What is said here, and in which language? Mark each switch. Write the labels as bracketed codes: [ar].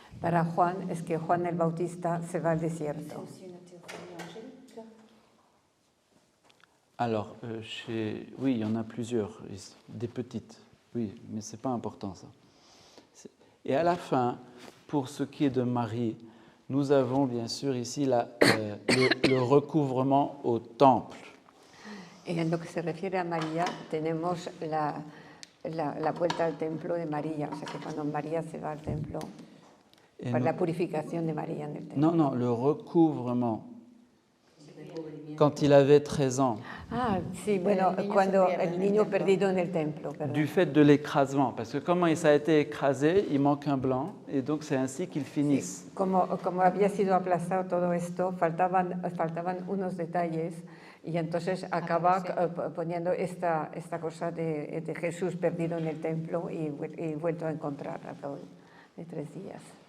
[es] Para Juan es que Juan el Bautista se va al desierto. [fr] Alors, oui, il y en a plusieurs, des petites, oui, mais ce n'est pas important ça. Et à la fin, pour ce qui est de Marie, nous avons bien sûr ici le recouvrement au temple. [es] Et en lo que se refiere a María, tenemos la vuelta al templo de María, o sea que cuando María se va al templo, para la purificación de María en el templo. [fr] Non, le recouvrement. Quand il avait 13 ans. [es] Ah, sí, bueno, cuando el niño perdido en el templo. Perdón. [fr] Du fait de l'écrasement, parce que comme ça a été écrasé, il manque un blanc, et donc c'est ainsi qu'ils finissent. [es] Sí, como había sido aplastado todo esto, faltaban unos detalles, y entonces acaba poniendo esta cosa de Jesús perdido en el templo y vuelto a encontrar al cabo de 3 días.